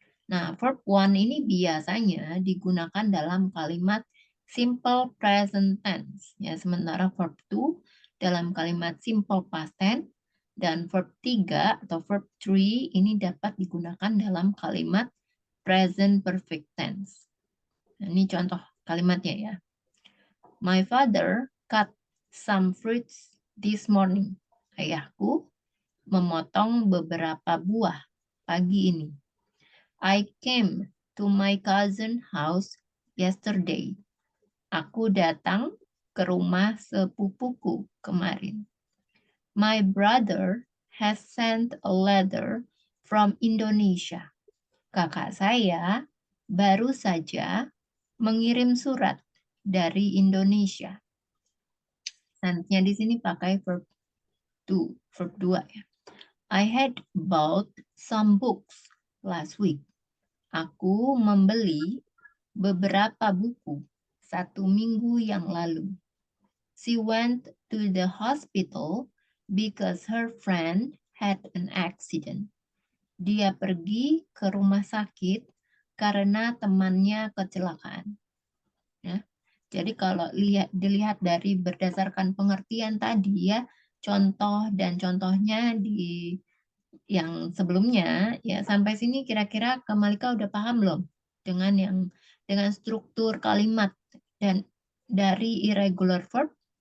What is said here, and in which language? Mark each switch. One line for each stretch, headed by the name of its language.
Indonesian: Nah, verb one ini biasanya digunakan dalam kalimat simple present tense. Ya, sementara verb two dalam kalimat simple past tense dan verb 3 atau verb three ini dapat digunakan dalam kalimat present perfect tense. Nah, ini contoh kalimatnya ya.
English: My father cut some fruits this morning.
Indonesian: Ayahku memotong beberapa buah pagi ini.
English: I came to my cousin's house yesterday.
Indonesian: Aku datang ke rumah sepupuku kemarin.
English: My brother has sent a letter from Indonesia.
Indonesian: Kakak saya baru saja mengirim surat dari Indonesia. Nantinya di sini pakai verb to, verb 2 ya.
English: I had bought some books last week.
Indonesian: Aku membeli beberapa buku 1 minggu yang lalu.
English: She went to the hospital because her friend had an accident.
Indonesian: Dia pergi ke rumah sakit karena temannya kecelakaan. Ya. Jadi kalau dilihat dari berdasarkan pengertian tadi ya, contoh dan contohnya di yang sebelumnya ya sampai sini kira-kira Kamalika udah paham belum dengan struktur kalimat dan dari irregular verb